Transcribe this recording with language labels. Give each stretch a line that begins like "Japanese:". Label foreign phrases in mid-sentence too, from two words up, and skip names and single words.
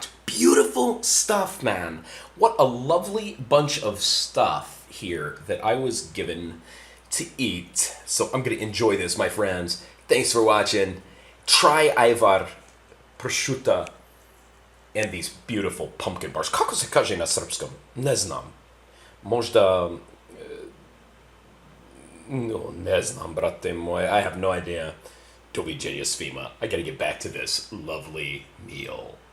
English: Beautiful stuff, man. What a lovely bunch of stuff here that I was given to eat. So I'm going to enjoy this, my friends. Thanks for watching. Try Ajvar, Prsuta, and these beautiful pumpkin bars.
Serbian: Kako se kaže na srpskom? Ne znam. Možda... No, ne znam, brate moj.
English: I have no idea.
Serbian: Doviđenja svima.
English: I gotta get back to this lovely meal.